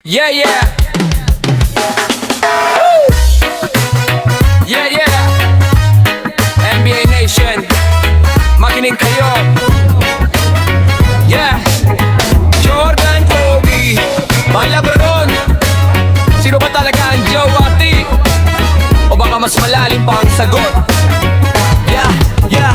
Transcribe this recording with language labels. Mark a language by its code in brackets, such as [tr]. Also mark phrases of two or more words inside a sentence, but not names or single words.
[en] Yeah, yeah. Woo! Yeah, yeah. NBA Nation, [tl] makinig kayo. Yeah. Jordan, Kobe, mga LeBron. Sino ba talaga ang Joe? O baka mas malalim pa ang sagot? [en] Yeah, yeah.